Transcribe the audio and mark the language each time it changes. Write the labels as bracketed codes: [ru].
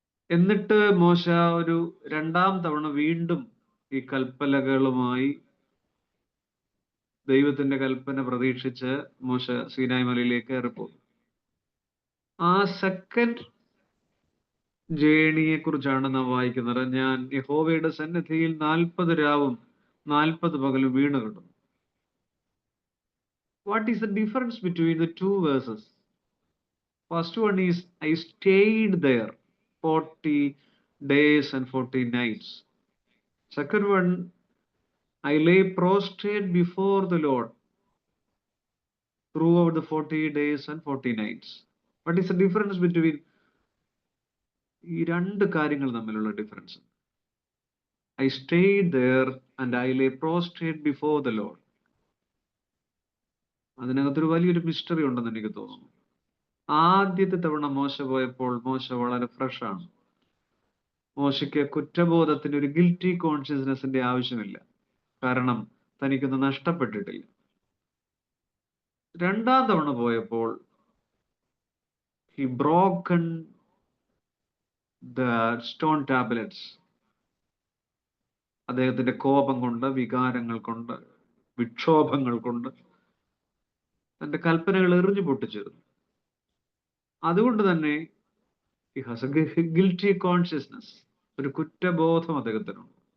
[ml] എന്നിട്ട് മോശ ഒരു 2ാം തവണ വീണ്ടും ഈ കൽപ്പലകളുമായി ദൈവത്തിന്റെ കൽപ്പന പ്രതീക്ഷിച്ച് മോശ സീനായ് മലയിലേക്ക് കയറിപ്പോകും. ആ സെക്കൻഡ് ജേണിയെ കുറിച്ചാണ് നാം വായിക്കുന്നത്. ഞാൻ യഹോവയുടെ സന്നിധിയിൽ 40 രാവും 40 പകലും വീണു കിടന്നു. [en] What is the difference between the 2 verses? First one is I stayed there 40 days and 40 nights. Second one, I lay prostrate before the Lord throughout the 40 days and 40 nights. What is the difference between [ml] ഈ 2 കാര്യങ്ങൾ തമ്മിലുള്ള difference? [en] I stayed there and I lay prostrate before the Lord. [ml] അതിനകത്തൊരു വലിയൊരു mystery ഉണ്ടെന്ന് എനിക്ക് തോന്നുന്നു. ആദ്യത്തെ തവണ മോശ പോയപ്പോൾ മോശ വളരെ ഫ്രഷ് ആണ്. മോശയ്ക്ക് കുറ്റബോധത്തിന് ഒരു ഗിൽറ്റി കോൺഷ്യസ്നെസിന്റെ ആവശ്യമില്ല. കാരണം തനിക്കൊന്നും നഷ്ടപ്പെട്ടിട്ടില്ല. 2ാം തവണ പോയപ്പോൾ [en] he broken the stone tablets. [ml] അദ്ദേഹത്തിന്റെ കോപം കൊണ്ട്, വികാരങ്ങൾ കൊണ്ട്, വിക്ഷോഭങ്ങൾ കൊണ്ട് തന്റെ കൽപ്പനകൾ എറിഞ്ഞു പൊട്ടിച്ചിരുന്നു. അതുകൊണ്ട് തന്നെ [en] he has a guilty consciousness, [ml] ഒരു കുറ്റബോധം അദ്ദേഹത്തിനുണ്ട്.